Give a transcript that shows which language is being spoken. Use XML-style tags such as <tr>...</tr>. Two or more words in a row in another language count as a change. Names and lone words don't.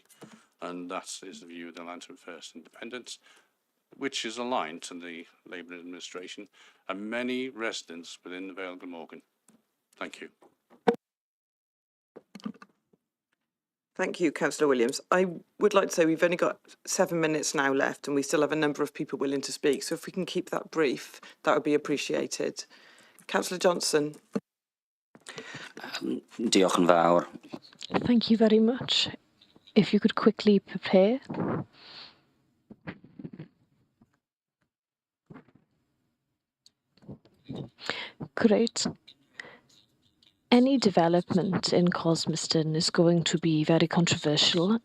<en>And that is the view of the Lantern First Independents, which is aligned to the Labour administration and many residents within the Vale of Glamorgan. Thank you. Thank you, Councillor Williams. I would like to say we've only got 7 minutes now left and we still have a number of people willing to speak. So if we can keep that brief, that would be appreciated. Councillor Johnson.</en> <cy>Diolch yn fawr.</cy> <en>Thank you very much. If you could quickly prepare. Great. Any development in Cosmeston is going to be very controversial.</en>